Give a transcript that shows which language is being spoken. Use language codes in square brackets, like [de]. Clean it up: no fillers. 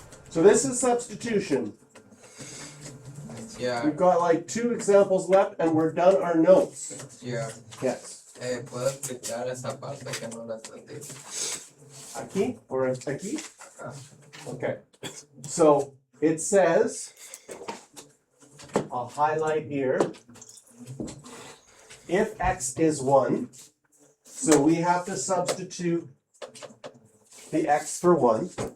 [en] So this is substitution. Yeah, We've got like 2 examples left and we're done our notes. yeah. Yes. [es] ¿Puedo explicar esa parte que no la entendí? Aquí or aquí? Acá. [en] Okay. So it says, I'll highlight here, if x is 1, so we have to substitute the x for 1.